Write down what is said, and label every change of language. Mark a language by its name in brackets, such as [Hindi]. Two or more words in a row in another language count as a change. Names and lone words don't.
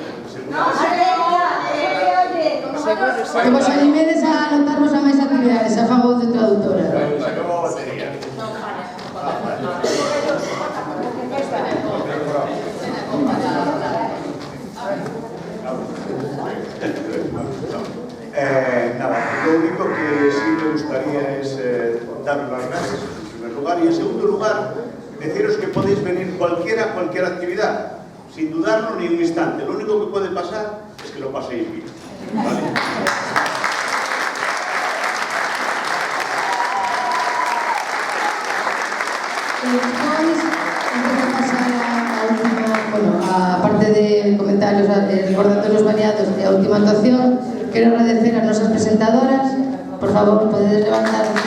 [Galician] Que vos animedes a anotarvos a máis actividades a favor de traductora. Se acabou a batería. [Spanish] Nada, lo único que sí me gustaría es daros las gracias en primer lugar y en segundo lugar deciros que podéis venir cualquier actividad sin dudarlo ni un instante. Lo único que puede pasar es que lo paséis bien, ¿vale? [Galician] A parte de comentarios recordatorios variados e a última actuación, quero agradecer a nosas presentadoras. Por favor, podedes levantar